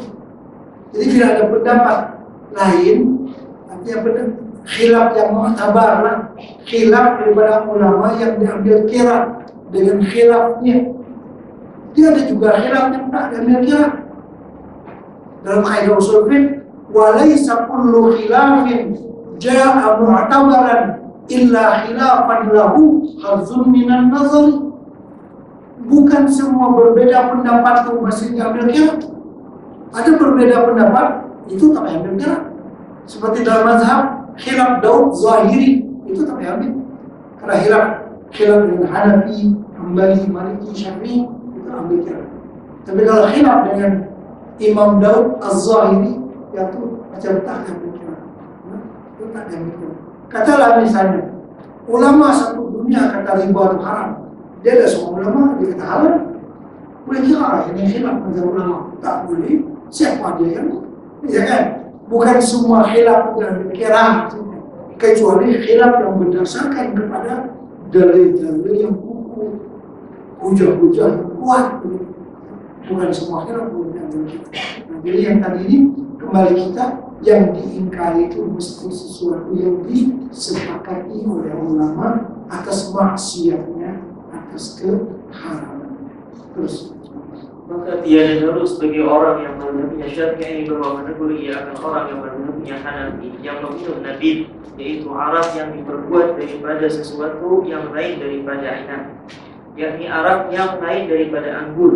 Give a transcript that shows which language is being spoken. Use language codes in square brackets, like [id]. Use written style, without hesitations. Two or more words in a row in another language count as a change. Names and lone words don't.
[ms] Jadi bila ada pendapat lain, artinya khilaf yang mu'tabar lah, khilaf daripada ulama yang diambil kira dengan khilafnya. Dia ada juga khilaf yang tak diambil kira. Dalam kaidah usul fiqh, [ar] وليس كل خلاف جاء معتبرا إلا خلافا له حظ من النظر. [ms] Bukan semua berbeda pendapat itu masih diambil kira. Ada berbeda pendapat itu tak diambil kira. Seperti dalam mazhab khilaf Daud Zahiri itu tak diambil. Karena khilaf dengan Hanafi, Hambali, Maliki, Syafi'i itu ambil kira. Tapi kalau khilaf dengan Imam Daud Az-Zahiri itu macam tak diambil kira. Itu tak diambil kira. Katalah misalnya ulama satu dunia kata riba itu haram. Dia ada seorang ulama dia kata halal. Boleh kira ini khilaf mazhab ulama. Tak boleh. Siapa dia yang? Ya kan? Bukan semua khilaf yang dikira, kecuali khilaf yang berdasarkan kepada dalil-dalil yang kukuh, hujah-hujah yang kuat. Bukan semua khilaf yang dikira. Nah, jadi yang tadi ini kembali kita yang diingkari itu mesti sesuatu yang disepakati oleh ulama atas maksiatnya, atas keharamannya. Terus. Maka tiada harus bagi orang yang mazhabnya Syafi'i bahwa menegur ia akan orang yang mazhabnya Hanafi yang meminum nabid, yaitu arak yang diperbuat daripada sesuatu yang lain daripada inab, yakni arak yang lain daripada anggur.